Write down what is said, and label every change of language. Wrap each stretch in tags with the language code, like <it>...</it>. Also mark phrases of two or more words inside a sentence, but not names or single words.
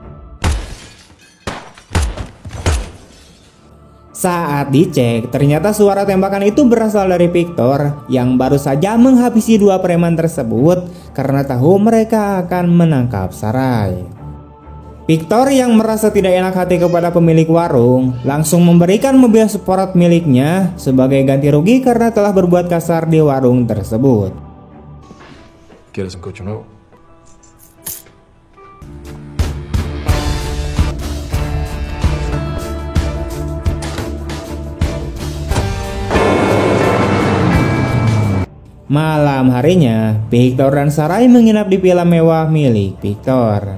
<id>Saat dicek, ternyata suara tembakan itu berasal dari Victor yang baru saja menghabisi 2 preman tersebut karena tahu mereka akan menangkap Sarai. Victor yang merasa tidak enak hati kepada pemilik warung langsung memberikan mobil sport miliknya sebagai ganti rugi karena telah berbuat kasar di warung tersebut.</id> <es>¿Quieres un coche nuevo?</es> <id>Malam harinya, Victor dan Sarai menginap di villa mewah milik Victor.</id>